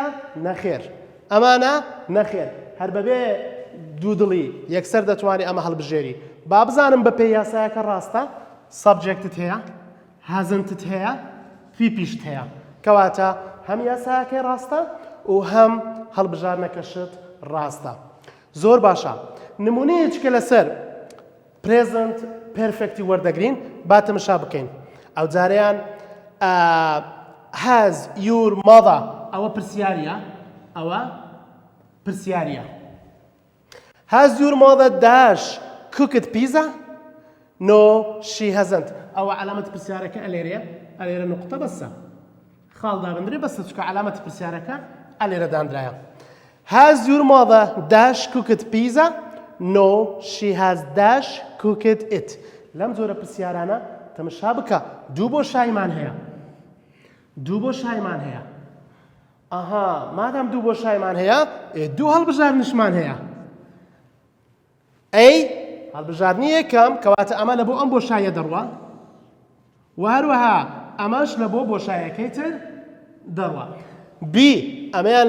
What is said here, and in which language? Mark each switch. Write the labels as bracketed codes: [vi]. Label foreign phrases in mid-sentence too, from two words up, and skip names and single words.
[ckb] نەخێر ئەمانە نەخێر هەر بەبێ دوودڵی یەکسەر دەتوانێت ئەمە هەڵبژێری با بزانم بە پێی یاسایەکە ڕاستە سەبجەکتت هەیە هازنتت هەیە پیپیشت هەیە کەواتە هەم یاسایەکەی ڕاستە و هەم هەڵبژارنەکەشت ڕاستە زۆر باشە نمونەیەکە لەسەر [en] present perfecti [ckb] وەردەگرین با تەماشا بکەین ئەو جارەیان [en] has your mother [ckb] ئەوە پرسیاریە ئەوە پرسیاریە [en] has your mother dash cooked pizza no she hasn't [ckb] ئەوە علامەتی پرسیارەکە ئەلێرەیە ئەلێرە نقطە بەسە خاڵ دابندرێ بەسە چکە علامەتی پرسیارەکە ئەلێرە دانرایە [en] has your mother dash cooked pizza no she has dash cooked it [ckb] لەم جۆرە پرسیارانە تەماشا بکە دوو بۆ شایمان هەیە دوو بۆ شایمان هەیە ئاها مادام دوو بۆ شایمان هەیە دوو هەڵبژارنشمان هەیە ئەی هەڵبژارنی یەکەم کەواتە ئەمە لە بۆ ئەم بۆشایە دەڕوا و هەروەها ئەمەش لە بۆ بۆشایەکەی تر دەڕوا بی ئەمەیان لە